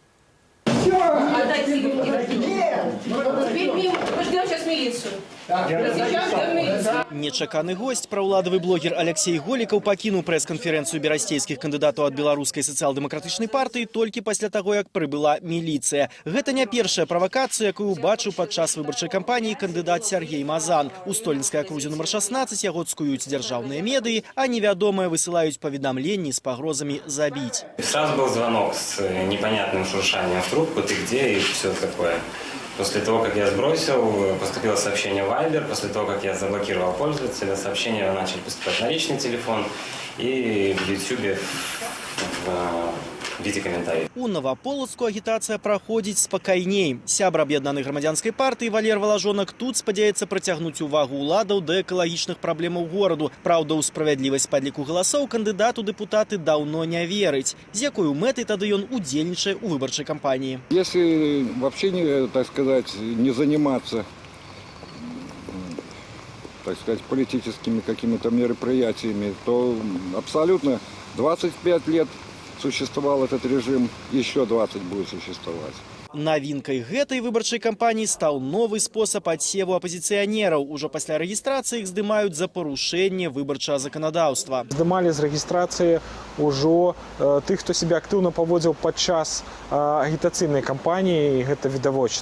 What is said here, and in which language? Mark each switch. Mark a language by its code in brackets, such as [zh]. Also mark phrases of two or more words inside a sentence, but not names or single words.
[be] Нечаканы гость, праўладавы блогер Алексей Голікаў пакінуў прэс-канферэнцыю берасцейскіх кандыдатаў ад беларускай сацыял-дэмакратычнай партыі толькі пасля таго, як прыбыла міліцыя. Гэта не першая правакацыя, якую бачыў падчас выбарчай кампаніі кандыдат Сергей Мазан. У столінскай акрузе нумар 16 яго цкуюць дзяржаўныя медыі, а невядомыя высылаюць паведамленні з пагрозамі забіць. [ru] Сразу был звонок с непонятным шуршанием в трубку, ты где и все такое. После того, как я сбросил, поступило сообщение в Viber. После того, как я заблокировал пользователя, сообщения начали поступать на личный телефон и в YouTube в виде комментариев. [be] У Новополоцку агітацыя праходзіць спакайней. Сябр аб'яднанай грамадзянскай партыі Валер Валажонак тут спадзяецца прыцягнуць увагу ўладаў да экалагічных праблемаў гораду. Праўда, у справядлівасць падліку галасоў кандыдат у дэпутаты даўно не верыць. З якой мэтай тады ён удзельнічае ў выбарчай кампаніі. [ru] Если вообще, не заниматься, политическими какими-то мероприятиями, то абсолютно 25 лет существовал этот режим, еще 20 будет существовать. [be] Навінкай гэтай выбарчай кампаніі стаў новы спосаб адсеву апазіцыянераў. Ужо пасля рэгістрацыі іх здымаюць за парушэнне выбарчага заканадаўства. Здымалі з рэгістрацыі ўжо тых, хто сябе актыўна паводзіў падчас агітацыйнай кампаніі, і гэта відавочна.